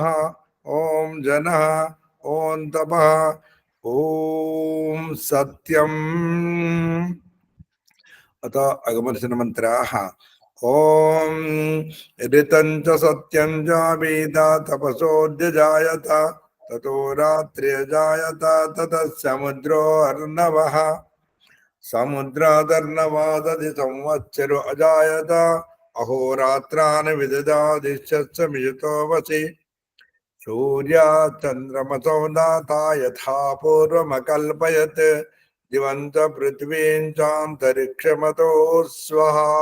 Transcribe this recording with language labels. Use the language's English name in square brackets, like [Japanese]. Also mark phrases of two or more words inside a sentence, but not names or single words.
[Sanskrit] ओं जनः। ओं तपः. ओं सत्यं। अत अगमर्शन मन्त्राः. ओं रितं च सत्यं च वेद तपसोऽध्यजायत. ततो रात्र्यजायत ततः समुद्रोऽर्णवः समुद्रादर्णवादधि संवत्सरो अजायत अहोरात्रान् विददादिश्च मिजुतो वसि सूर्याचन्द्रमसो दाता यथा पूर्वमकल्पयत् दिवन्त पृथ्वीं चान्तरिक्षमतो स्वः।